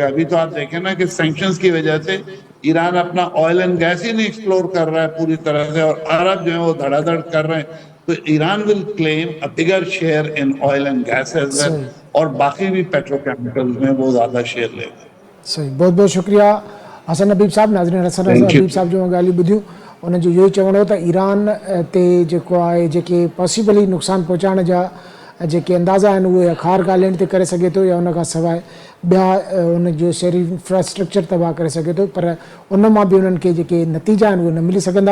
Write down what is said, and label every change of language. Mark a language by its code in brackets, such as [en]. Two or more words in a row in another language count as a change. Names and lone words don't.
[ur] ابھی تو آپ دیکھیں نا کہ سینکشنز کی وجہ سے ایران اپنا [en] oil and gas [ur] ہی نہیں ایکسپلور کر رہا ہے پوری طرح سے, اور عرب جو ہیں وہ دھڑا دھڑ کر رہے ہیں. تو [en] Iran will claim a bigger share in oil and gas as well, [ur] اور باقی بھی پیٹروکیمیکلز میں وہ زیادہ شیئر لے گا. صحیح. بہت بہت شکریہ حسن حبیب صاحب. [sd] नाज़रीन, हसन हबीब साहब जो ॻाल्हियूं ॿुधियूं उन जो इहो ई चवणो त ईरान ते जेको आहे जेके पॉसिबली नुक़सानु पहुचाइण जा जेके अंदाज़ा आहिनि उहे खार ॻाल्हियुनि ते करे सघे थो, या उन खां सवाइ ॿिया उन जो शहरी इंफ्रास्ट्रक्चर तबाह करे सघे थो. पर उन मां बि उन्हनि खे जेके नतीजा आहिनि उहे न मिली सघंदा.